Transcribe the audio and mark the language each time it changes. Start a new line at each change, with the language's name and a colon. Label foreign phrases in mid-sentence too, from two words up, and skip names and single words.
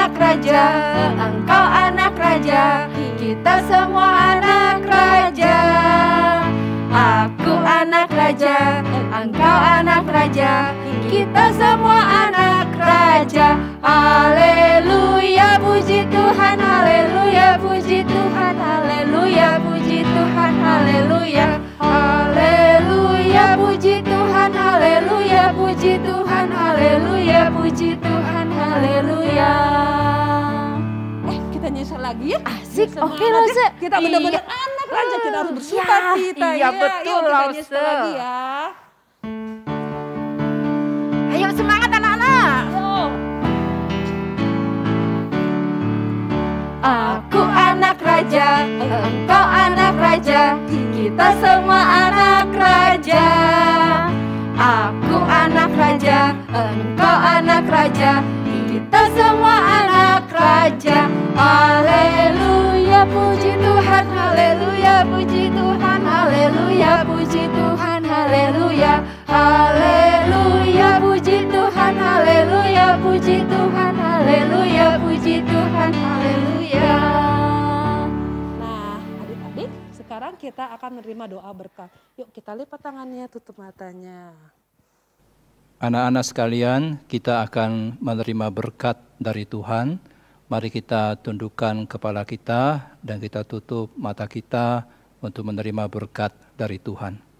Indonesian: raja, engkau anak raja, kita semua anak raja. Aku anak raja, engkau anak raja, kita semua anak raja. Haleluya, puji Tuhan, haleluya, puji Tuhan, haleluya, puji Tuhan, haleluya. Haleluya, puji Tuhan, haleluya, puji Tuhan, haleluya, puji Tuhan, haleluya. Kita nyesel lagi ya. Asik, Semangat oke Lause. ya. Kita benar-benar anak raja, kita harus bersuka cita. Iya, betul, Yuk kita Lause. nyesel lagi ya. Ayo semangat anak-anak. Aku anak raja, engkau anak raja, kita semua anak raja. Aku anak raja, engkau anak raja, kita semua anak raja. Haleluya, puji Tuhan, haleluya, puji Tuhan, haleluya, puji Tuhan, haleluya. Haleluya, puji Tuhan, haleluya, puji Tuhan, haleluya, puji Tuhan, haleluya. Nah, adik-adik, sekarang kita akan menerima doa berkat. Yuk kita lipat tangannya, tutup matanya. Anak-anak sekalian, kita akan menerima berkat dari Tuhan. Mari kita tundukkan kepala kita dan kita tutup mata kita untuk menerima berkat dari Tuhan.